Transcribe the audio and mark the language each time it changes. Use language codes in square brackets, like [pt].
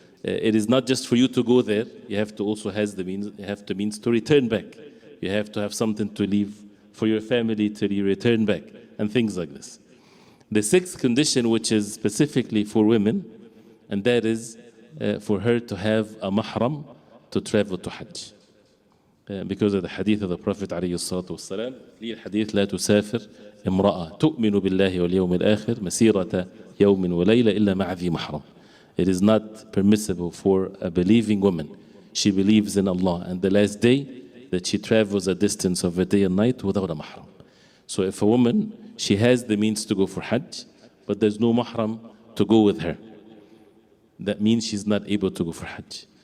[en] It is not just for you to go there, you have to also have the means to return back. You have to have something to leave for your family to return back, and things like this. The 6th condition, which is specifically for women, and that is for her to have a mahram to travel to Hajj. [ar] Because of the hadith of the Prophet عليه الصلاة والسلام, ليه الحديث لا تسافر امرأة تؤمن بالله واليوم الآخر مسيرة يوم وليلة إلا مع ذي محرم. [en] It is not permissible for a believing woman. She believes in Allah and the last day, that she travels a distance of a day and night without a mahram. So if a woman, she has the means to go for Hajj, but there's no mahram to go with her, that means she's not able to go for Hajj.